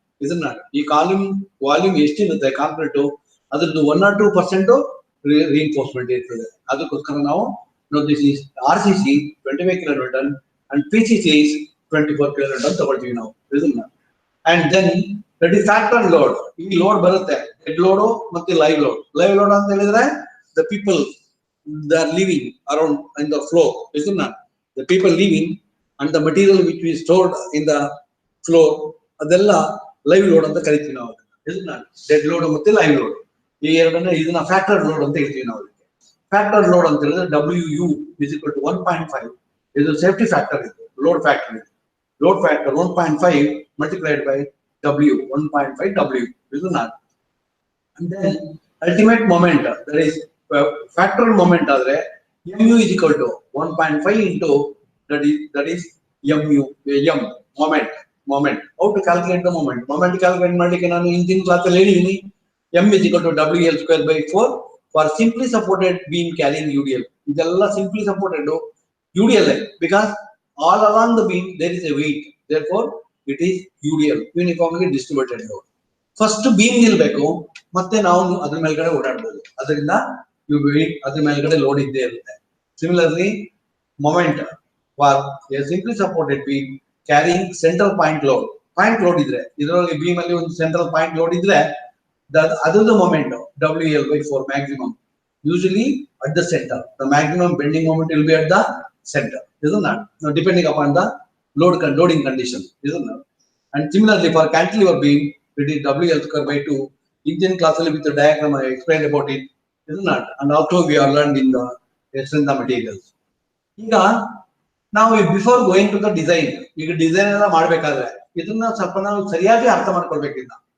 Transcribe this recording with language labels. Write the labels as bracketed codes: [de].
[kn] ಇದನ್ನ ಈ ವಾಲ್ಯೂಮ್ ಎಷ್ಟಿರುತ್ತೆ ಕಾಂಕ್ರೀಟ್, ಅದ್ರದ್ದು 1 or 2% reinforcement ಇರ್ತದೆ. ಅದಕ್ಕೋಸ್ಕರ ನಾವು [en] this is [kn] RCC 25 ಕಿಲೋನ್ಯೂಟನ್ and PCC is 24 ಕಿಲೋನ್ಯೂಟನ್ ತಗೊಳ್ತೀವಿ ನಾವು ಇದನ್ನ. [en] And then that is factor load. [kn] ಈ ಲೋಡ್ ಬರುತ್ತೆ, ಡೆಡ್ ಲೋಡ್ ಮತ್ತೆ ಲೈವ್ ಲೋಡ್. ಲೈವ್ ಲೋಡ್ ಅಂತ ಹೇಳಿದ್ರೆ [en] the people that are living around in the floor, isn't it? The people living and the material which we stored in the floor, [kn] ಅದೆಲ್ಲ live load ಅಂತ ಕರಿತೀವಿ ನಾವು. [en] isn't it? [kn] Dead load ಮತ್ತೆ live load ಈ ಎರಡನ್ನ ಇದನ್ನ factor load ಅಂತ ಹೇಳ್ತೀವಿ ನಾವು. ಫ್ಯಾಕ್ಟರ್ ಲೋಡ್ ಅಂತ ಹೇಳಿದ್ರೆ [en] WU is equal to 1.5. [kn] ಇದು ಸೇಫ್ಟಿ ಫ್ಯಾಕ್ಟರ್, ಇದು load factor. [en] Load factor 1.5 multiplied by W, 1.5 W, isn't it? And then ultimate moment, that is factor moment [kn] ಆದ್ರೆ [en] mu is equal to 1.5 into that is mu moment. How to calculate the moment calculate [kn] ಮಾಡ್ಲಿಕ್ಕೆ ನಾನು ಹಿಂದಿನ class ಅಲ್ಲಿ ಹೇಳಿದೀನಿ. [en] m is equal to WL square by 4 for simply supported beam carrying UDL. [kn] ಇದೆಲ್ಲ [en] simply supported UDL because all along the beam there is a weight, therefore it is UDL, uniformly distributed load. [kn] First beam ನಿಲ್ಬೇಕು, ಮತ್ತೆ ನಾವು ಅದ್ರ ಮೇಲ್ಗಡೆ ಓಡಾಡ್ಬೋದು. ಅದರಿಂದ ಅದ್ರ ಮೇಲ್ಗಡೆ load ಇದ್ದೇ ಇರುತ್ತೆ. [en] similarly moment for a simply supported beam carrying central point load [kn] ಇದ್ರೆ, ಇದರೊಳಗೆ ಬೀಮ್ ಅಲ್ಲಿ ಒಂದು ಸೆಂಟ್ರಲ್ ಪಾಯಿಂಟ್ ಲೋಡ್ ಇದ್ರೆ ಅದರದ್ದು [en] Moment WL/4 maximum, usually at the centre. The maximum bending moment will be at the centre, isn't it? Now depending upon the loading condition, isn't it? And similarly for cantilever beam it is WL square by 2. Indian class with the diagram I explained about it, isn't it? And also we are learned in the strength of materials. [kn] ಈಗ ನಾವು [en] before going to the design, [kn] ಈಗ design ಎಲ್ಲ ಮಾಡ್ಬೇಕಾದ್ರೆ ಇದನ್ನ ಸ್ವಲ್ಪ ನಾವು ಸರಿಯಾಗಿ ಅರ್ಥ ಮಾಡ್ಕೊಳ್ಬೇಕಿಲ್ಲ.